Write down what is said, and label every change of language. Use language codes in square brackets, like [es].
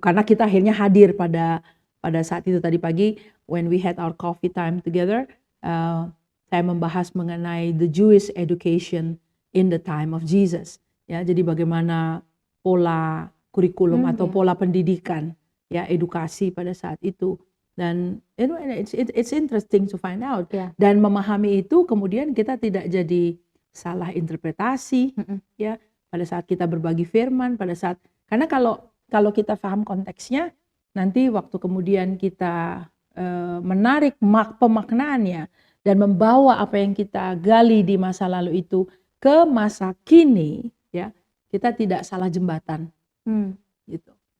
[id] Karena kita akhirnya hadir pada saat itu tadi pagi, [en] when we had our coffee time together, [id] saya membahas mengenai [en] the Jewish education in the time of Jesus. [id] Ya, jadi bagaimana pola kurikulum atau Iya. pola pendidikan, ya, edukasi pada saat itu. [en] Dan it's interesting to find out. [id] Iya. Dan memahami itu kemudian kita tidak jadi salah interpretasi, ya, pada saat kita berbagi firman, karena kalau kita paham konteksnya, nanti waktu kemudian kita menarik pemaknaannya dan membawa apa yang kita gali di masa lalu itu ke masa kini, ya, kita tidak salah jembatan, gitu.